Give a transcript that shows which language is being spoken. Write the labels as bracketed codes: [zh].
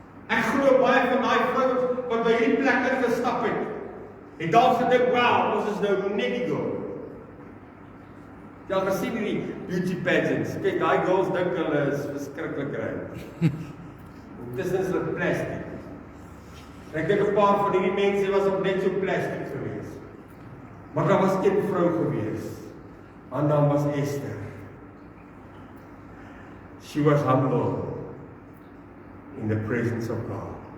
[af] Ek glo baie van daai vrouens wat by hierdie plek ingestap het dalk gedink, wow, ons is nou net die girl. Jy al gesien hierdie beauty pageants. Kyk, daai girls dink hulle is verskriklik reg. Dis net so plastic. Ek dink 'n paar van hierdie mense was ook net so plastic geweest. Maar daar was een vrou geweest. Haar naam was Esther. [en] She was humble in the presence of God.